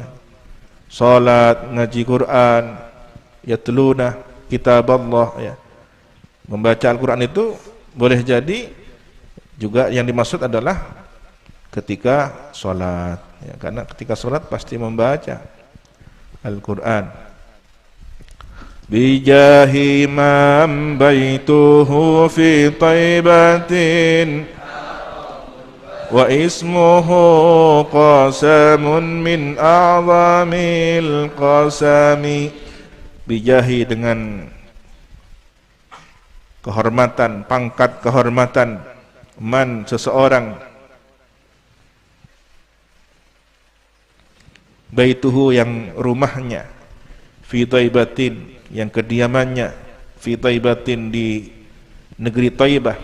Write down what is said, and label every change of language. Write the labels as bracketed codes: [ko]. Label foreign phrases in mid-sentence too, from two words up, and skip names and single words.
[id] Salat, ngaji Quran, [ar] يتلون كتاب الله, [id] ya. Membaca Al-Quran itu boleh jadi juga yang dimaksud adalah ketika sholat, ya, karena ketika sholat pasti membaca Al-Quran. [ar] بجاه من بيته في طيبة واسمه قسم من أعظم القسم. [id] Bijahi, dengan kehormatan, pangkat kehormatan, man, seseorang, baituhu, yang rumahnya, [ar] في طيبة, [id] yang kediamannya, [ar] في طيبة, [id] di negeri Taibah.